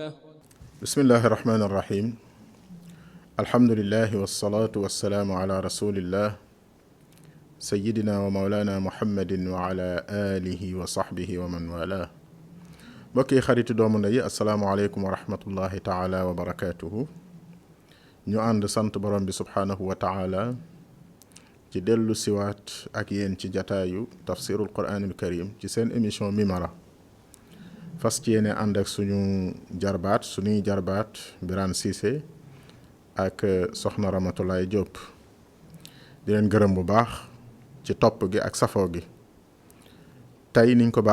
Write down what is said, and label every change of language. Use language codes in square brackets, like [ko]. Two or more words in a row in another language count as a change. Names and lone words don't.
[ar] بسم الله الرحمن الرحيم الحمد لله والصلاة والسلام على رسول الله سيدنا ومولانا محمد وعلى آله وصحبه ومن والاه بكي خريط دومنا السلام عليكم ورحمة الله تعالى وبركاته [wo] ñu ànd sant borom bi [ar] سبحانه وتعالى [wo] ci dellu siwaat ak yéen ci jataayu [ar] تفسير القرآن الكريم [wo] ci seen émission Mimara fas ci yéene ànd ak suñuy jarbaat Birane Cissé ak soxna Ramatulaay Diop di leen gërëm bu baax ci topp gi ak safoo gi tey niñ ko